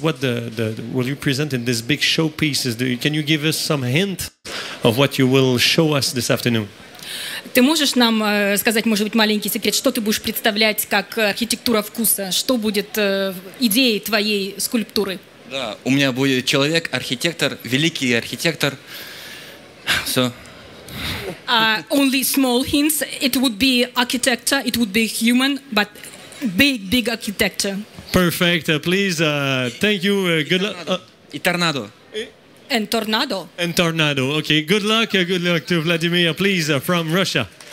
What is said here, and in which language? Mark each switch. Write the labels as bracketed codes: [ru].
[en] What will you present in this big showpieces? Can you give us some hint of what you will show us this afternoon? [ru] Ты можешь нам сказать, может быть, маленький секрет, что ты будешь представлять как архитектура вкуса? Что будет идеей твоей скульптуры? Да, у меня будет человек, архитектор, великий архитектор. Все. [en] Only small hints. It would be architecture. It would be human, but big architecture. Perfect. Please, thank you. Good luck. [ru] И торнадо. [en] And tornado. And tornado. Okay. Good luck. Good luck to Vladimir, please, from Russia.